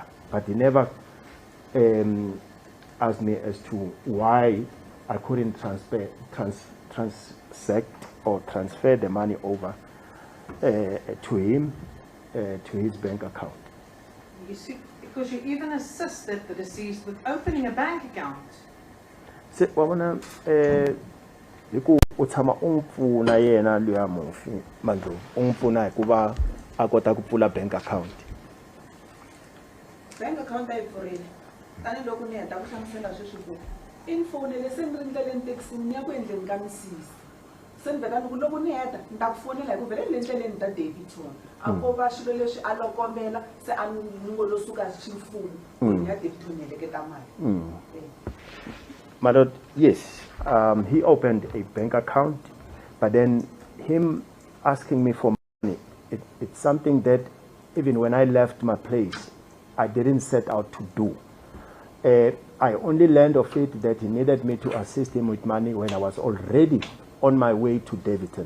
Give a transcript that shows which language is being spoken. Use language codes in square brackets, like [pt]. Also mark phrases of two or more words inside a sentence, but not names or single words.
[en] But he never asked me as to why I couldn't transact or transfer the money over to him, to his bank account. You see, because you even assisted the deceased with opening a bank account. [ts] Se wabona hiku u tshama u n'wi pfuna yena luya mufi Mandlovu u n'wi pfuna hikuva a kota ku pfula [en] bank account. Bank account [ts] a yi pfurile tanihiloko ni heta ku hlamusela sweswi ku i ni fonele se ni ri ndleleni thekisini ni ya ku endleni ka misisi se ni vheta ni ku loko ni heta ni ta ku fonela hi ku vhele ni le ndleleni ta Daveyton a ko va swilo leswi a lokombela se a ni ngo lo suka ximfumo ni ya Daveyton ni heleketa mali. [en] My lord, yes, he opened a bank account, but then him asking me for money, it's something that even when I left my place, I didn't set out to do. I only learned of it that he needed me to assist him with money when I was already on my way to Daveyton.